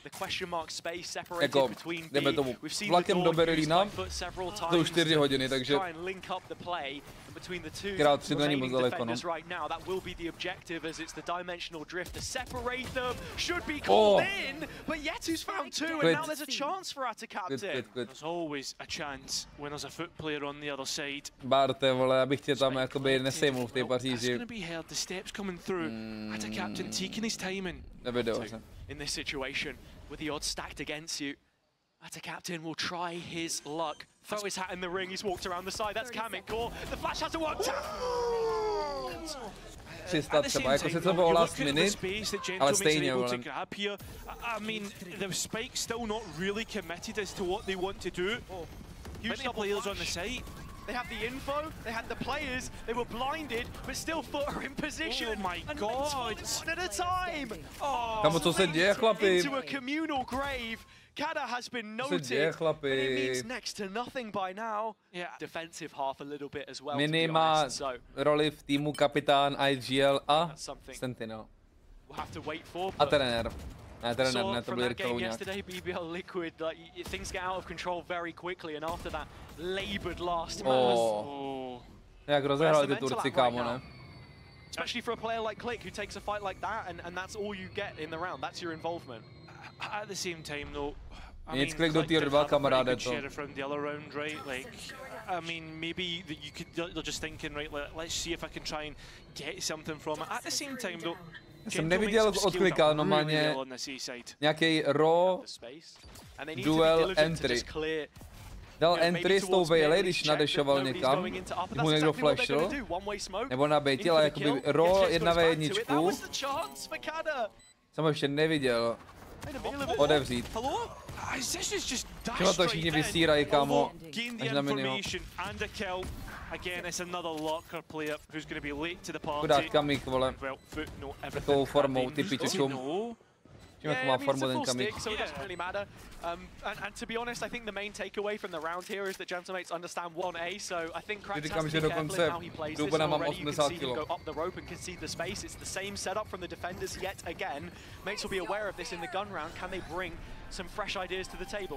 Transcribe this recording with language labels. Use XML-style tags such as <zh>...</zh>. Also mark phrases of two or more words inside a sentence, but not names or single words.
<en>The question mark space separated between B. We've seen the door used by FUT several times to try and link up the play. Between the two remaining defenders right now, that will be the objective, as it's the dimensional drift to separate them. Should be called in, but Yetu's found 2, and now there's a chance for Ata Captain. There's always a chance when there's a FUT player on the other side.</en> <cs>Barte, vole, abych tě tam jakoby nesejmul v té Paříži.</cs> <en>It's going to be held. The steps coming through. Ata Captain taking his timing. In this situation, with the odds stacked against you, Ata Captain will try his luck. Throw his hat in the ring, he's walked around the side, that's Kamek core. The flash hasn't worked out!</en> <cs>300 třeba, jako se to bylo</cs> <en>last minute,</en> <cs>ale stejně, vole.</cs> <en>I mean, the Spike's still not really committed as to what they want to do. Many players on the site. They have the info, they had the players, they were blinded, but still FUT are in position. Oh my god! One at a time!</en> <cs>Kámo, co se děje, chlapi?</cs> <en>Into a communal grave. Kada has been noted, but it means next to nothing by now. Defensive half a little bit as well.</en> <cs>Minny má roli v týmu kapitán IGL a Sentinel.</cs> <en>We'll have to wait for.</en> <cs>A trenér. Ne, trenér, ne, to byl</cs> <en>game yesterday, BBL Liquid, like, things get out of control very quickly, and after that laboured last match.</en> <cs>Jak rozehráli ty Turci, kámo, ne?</cs> <en>Especially for a player like Click, who takes a fight like that, and that's all you get in the round. That's your involvement. At the same time, though, I</en> <cs>mean, Click do tier 2, kamaráde, to.</cs> <en>From the other round, right? Like, I mean, maybe you could. They're just thinking, right? Let's see if I can try and get something from it. At the same time, though,</en> <cs>jsem neviděl od Clicka normálně nějaký</cs> <en>raw duel entry.</en> <cs>Dal entry s tou Veiley, když nadešoval někam, když mu někdo flashl, nebo nabejtil, ale jakoby</cs> <en>raw 1v1.</en> <cs>Jsem ho ještě neviděl odevřít. Čeho to všichni vysírají, kámo, až na miniho.</cs> <en>Again, it's another locker player who's going to be late to the party.</en> <cs>Chudák Kamik, vole. Takovou formou, typičkům. Čím jak má formu ten Kamik.</cs> <en>So it doesn't really matter. And to be honest, I think the main takeaway from the round here is that Gentle Mates understand 1A, so I think Cracks has to be careful in how he plays this. Already you can see him go up the rope and concede the space. It's the same setup from the defenders yet again. Mates will be aware of this in the gun round. Can they bring some fresh ideas to the table?</en>